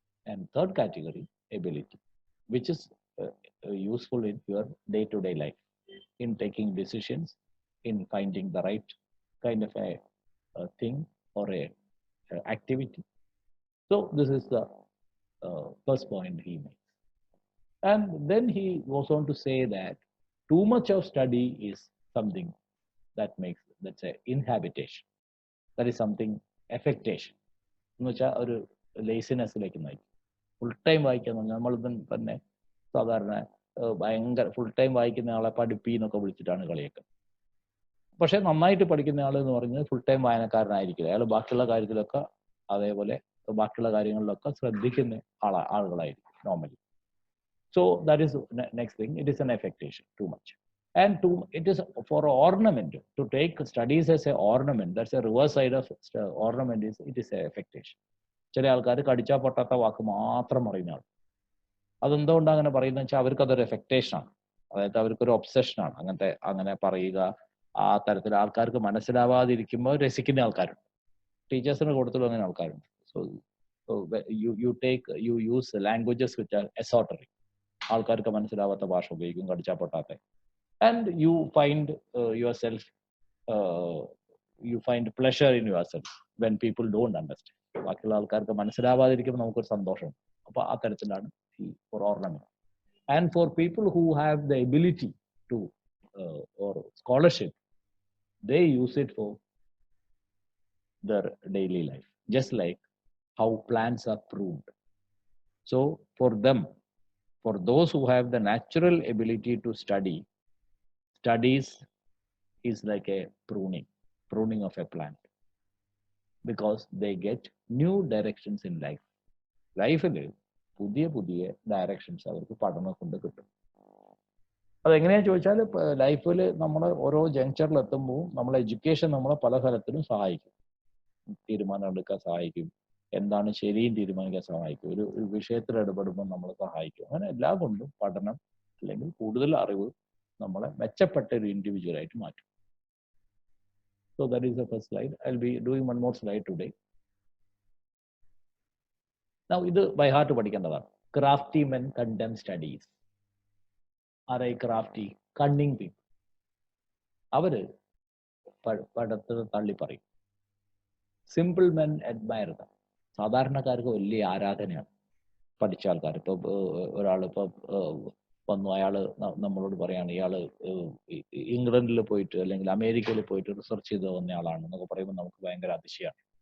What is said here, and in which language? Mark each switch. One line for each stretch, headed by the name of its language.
English: And third category, ability, which is useful in your day-to-day life, in taking decisions, in finding the right kind of a thing or a activity. So this is the first point he makes. And then he goes on to say that too much of study is something that makes, let's say, inhabitation. That is something affectation.
Malayalam: എന്ന് വെച്ചാൽ ഒരു ലേസിനെസ്സിലേക്ക് നയിക്കും. Full time വായിക്കാൻ നമ്മൾ തന്നെ സാധാരണ ഭയങ്കര full time വായിക്കുന്ന ആളെ പഠിപ്പിന്നൊക്കെ വിളിച്ചിട്ടാണ് കളിയൊക്കെ. പക്ഷെ നന്നായിട്ട് പഠിക്കുന്ന ആൾ എന്ന് പറഞ്ഞാൽ ഫുൾ ടൈം വായനക്കാരനായിരിക്കില്ല. അയാൾ ബാക്കിയുള്ള കാര്യത്തിലൊക്കെ അതേപോലെ ബാക്കിയുള്ള കാര്യങ്ങളിലൊക്കെ ശ്രദ്ധിക്കുന്ന ആളുകളായിരിക്കും normally.
English: So that is next thing. It is an affectation, too much. And it is for ornament, to take studies as an ornament. That's a reverse side of ornament. It is an affectation.
Malayalam: ചില ആൾക്കാർ കടിച്ചാൽ പൊട്ടാത്ത വാക്ക് മാത്രം പറയുന്ന ആൾ. അതെന്തുകൊണ്ടാണ് അങ്ങനെ പറയുന്നത് വെച്ചാൽ അവർക്ക് അതൊരു എഫക്റ്റേഷനാണ്. അതായത് അവർക്കൊരു ഒബ്സെഷനാണ് അങ്ങനെ പറയുക. ആ തരത്തിൽ ആൾക്കാർക്ക് മനസ്സിലാവാതിരിക്കുമ്പോൾ രസിക്കുന്ന ആൾക്കാരുണ്ട്. ടീച്ചേഴ്സിന് കൊടുത്തുള്ള അങ്ങനെ ആൾക്കാരുണ്ട്.
English: So you use languages which are esoteric.
Malayalam: ആൾക്കാർക്ക് മനസ്സിലാവാത്ത ഭാഷ ഉപയോഗിക്കും, കടിച്ചാൽ പൊട്ടാത്ത.
English: And you find yourself, you find pleasure in yourself when people don't understand.
Malayalam: ബാക്കിയുള്ള ആൾക്കാർക്ക് മനസ്സിലാവാതിരിക്കുമ്പോൾ നമുക്കൊരു സന്തോഷം. അപ്പൊ ആ തരത്തിലാണ്
English: for ornament. And for people who have the ability to or scholarship, they use it for their daily life, just like how plants are pruned. So for them, for those who have the natural ability to study, studies is like a pruning of a plant, because they get new directions in life.
Malayalam: ലൈഫിൽ പുതിയ directions അവർക്ക് പഠനം കൊണ്ട് കിട്ടും. അതെങ്ങനെയാണെന്ന് ചോദിച്ചാൽ ലൈഫിൽ നമ്മൾ ഓരോ ജങ്ചറിൽ എത്തുമ്പോൾ നമ്മളെ എഡ്യൂക്കേഷൻ നമ്മളെ പല തരത്തിലും സഹായിക്കും. തീരുമാനം എടുക്കാൻ സഹായിക്കും, എന്താണ് ശരിയും തീരുമാനിക്കാൻ സഹായിക്കും, ഒരു വിഷയത്തിൽ ഇടപെടുമ്പോൾ നമ്മളെ സഹായിക്കും. അങ്ങനെ എല്ലാം കൊണ്ടും പഠനം അല്ലെങ്കിൽ കൂടുതൽ അറിവ് നമ്മളെ മെച്ചപ്പെട്ട ഒരു ഇൻഡിവിജ്വൽ ആയിട്ട് മാറ്റും.
English: So that is the first slide. I'll be doing one more slide today.
Malayalam: Now ഇത് ബൈ ഹാർട്ട് പഠിക്കേണ്ടതാണ്.
English: Crafty men condemn studies. ആരായി crafty? Cunning people.
Malayalam: അവര് പഠനത്തിന് തള്ളി പറയും.
English: Simple men admire them.
Malayalam: സാധാരണക്കാർക്ക് വലിയ ആരാധനയാണ് പഠിച്ച ആൾക്കാർ. ഇപ്പൊ ഒരാളിപ്പോ വന്നു, അയാള് നമ്മളോട് പറയാണ് ഇയാള് ഇംഗ്ലണ്ടിൽ പോയിട്ട് അല്ലെങ്കിൽ അമേരിക്കയിൽ പോയിട്ട് റിസർച്ച് ചെയ്ത് വന്ന ആളാണ് എന്നൊക്കെ പറയുമ്പോൾ നമുക്ക് ഭയങ്കര അതിശയമാണ്.